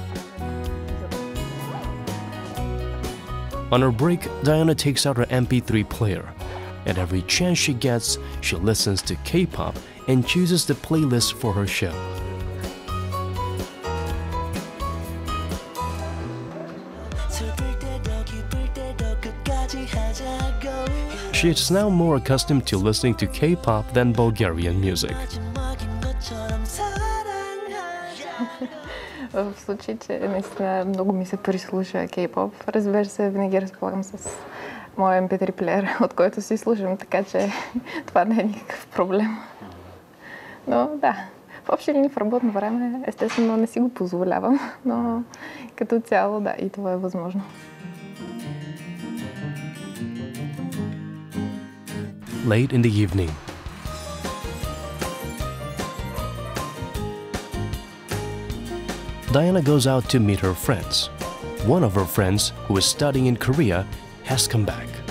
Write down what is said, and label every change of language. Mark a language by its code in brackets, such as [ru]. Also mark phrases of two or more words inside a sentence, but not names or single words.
[en] On her break, Diana takes out her MP3 player, and every chance she gets, she listens to K-pop and chooses the playlist for her show. She is now more accustomed to listening to K-pop than Bulgarian music. [bg] В случай, че наистина много ми се прислуша K-pop, разбира се, винаги разполагам с моя MP3 плеер, от който си слушам, така че това не е никакъв проблем. Но да, В общи линии в работно време, естествено, не си го позволявам, но като цяло, да, и това е възможно. [en] Late in the evening. Diana goes out to meet her friends. One of her friends, who is studying in Korea, has come back.